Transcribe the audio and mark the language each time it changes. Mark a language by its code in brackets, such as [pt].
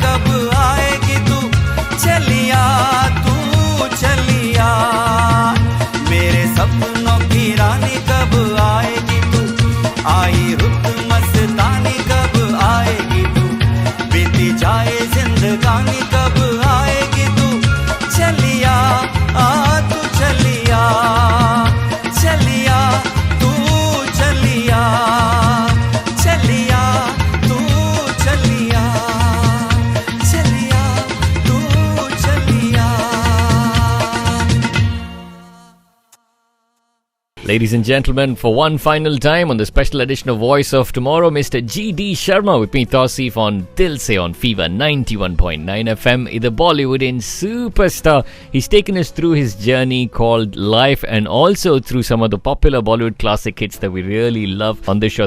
[hi] कब आएगी तू चलिया तू चलिया मेरे सपनों की रानी। कब आएगी तू आई रुत मस्तानी। कब आएगी तू बीती जाए जिंदगानी। कब आएगी तू चलिया तू चलिया चलिया तू चलिया चलिया तू चलिया चलिया तू चलिया। [en] Ladies and gentlemen, for one final time on the special edition of Voice of Tomorrow, Mr. G.D. Sharma with me, Tausif, on Dil Se on Fever 91.9 FM, the Bollywood in Superstar. He's taken us through his journey called Life and also through some of the popular Bollywood classic hits that we really love on this show.